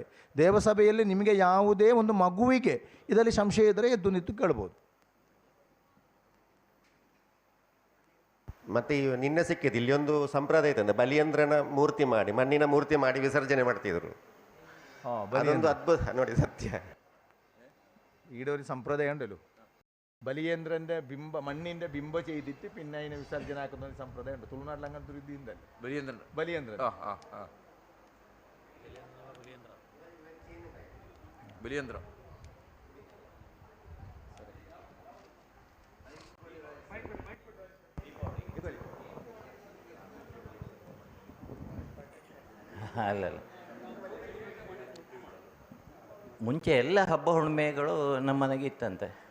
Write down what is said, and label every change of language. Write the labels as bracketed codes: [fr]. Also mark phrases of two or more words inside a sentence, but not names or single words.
[kn] ದೇವಸಭೆಯಲ್ಲಿ ನಿಮಗೆ ಯಾವುದೇ ಒಂದು ಮಗುವಿಗೆ ಇದರಲ್ಲಿ ಸಂಶಯ ಇದ್ದರೆ ಎದ್ದು ನಿಂತು ಕೇಳ್ಬೋದು. ಮತ್ತೆ ನಿನ್ನೆ ಸಿಕ್ಕಿದ್ದು ಇಲ್ಲಿ ಒಂದು ಸಂಪ್ರದಾಯ ಇತ್ತು, ಬಲಿಯಂದ್ರನ ಮೂರ್ತಿ ಮಾಡಿ, ಮಣ್ಣಿನ ಮೂರ್ತಿ ಮಾಡಿ ವಿಸರ್ಜನೆ ಮಾಡ್ತಿದ್ರು. ಅದೊಂದು ಅದ್ಭುತ ನೋಡಿ, ಸತ್ಯ. [ml] ഈടൊരു സമ്പ്രദായം ഉണ്ടല്ലോ, ബലിയേന്ദ്രന്റെ മണ്ണിന്റെ ബിംബ ചെയ്തിട്ട് പിന്നെ അതിനെ വിസർജന ആക്കുന്ന ഒരു സമ്പ്രദായം ഉണ്ട്. തുളുനാട്ടിൽ അങ്ങനത്തെ ഒരു ഇതുണ്ടല്ലോ, ബലിയേന്ദ്രൻ. ബലിയന്ത്രം [kn] ಅಲ್ಲಲ್ಲ, ಮುಂಚೆ ಎಲ್ಲ ಹಬ್ಬ ಹುಣ್ಣಿಮೆಗಳು ನಮ್ಮ ಮನೆಗೆ ಇತ್ತಂತೆ.